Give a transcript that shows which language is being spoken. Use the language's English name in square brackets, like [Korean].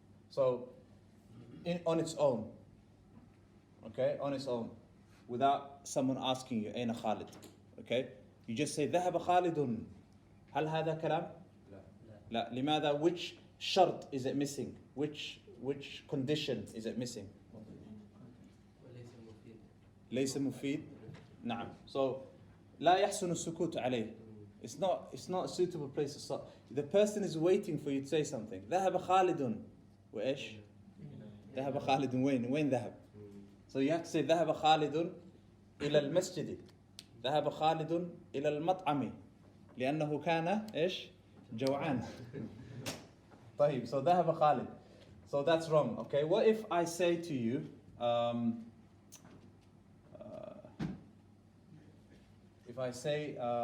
[English] So on its own, okay, on its own, without someone asking you [Arabic] أين خالد, [English] okay, you just say [Arabic] ذهب خالد. هل هذا كلام؟ لا. لماذا? [English] Which شرط is it missing? Which condition is it missing? [Arabic] ليس مفيد. نعم. So لا يحسن السكوت عليه. [English] It's not a suitable place to stop. The person is waiting for you to say something. [Arabic] ذهب خالد. وإيش؟ ذهب خالد وين ذهب? [English] So you have to say [Arabic] ذهب خالد إلى المسجد. ذهب خالد إلى المطعم لأنه كان إيش؟ جوعان. طيب. [English] So [Arabic] ذهب خالد. [English] So that's wrong. Okay. What if I say to you, if I say,